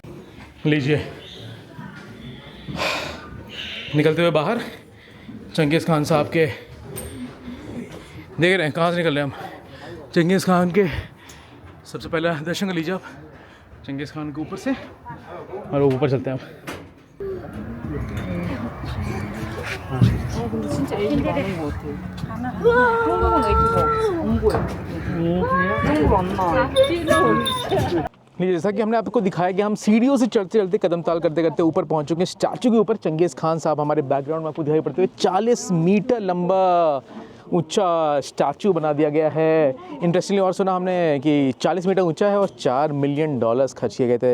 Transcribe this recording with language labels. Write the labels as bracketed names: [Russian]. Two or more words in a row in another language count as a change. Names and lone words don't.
[Hindi] लीजिए निकलते हुए बाहर चंगेज़ खान साहब के, देख रहे हैं कहाँ से निकल रहे हैं हम। चंगेज़ खान के सबसे पहला दर्शन कर लीजिए आप चंगेज़ खान के ऊपर से, और ऊपर चलते हैं आप। [Korean] 근데 진짜 애기 많은 것 같아. 한국은 애기가 안 보여. 한국 안 나와. [Hindi] नहीं, जैसा कि हमने आपको दिखाया कि हम सीढ़ियों से चलते चलते कदम ताल करते करते ऊपर पहुंच चुके हैं स्टैचू के ऊपर। चंगेज़ खान साहब हमारे बैकग्राउंड में आपको दिखाई पड़ते हुए 40 मीटर लंबा ऊंचा स्टैचू बना दिया गया है। इंटरेस्टिंगली और सुना हमने कि 40 मीटर ऊंचा है और $4 मिलियन खर्च किए गए थे।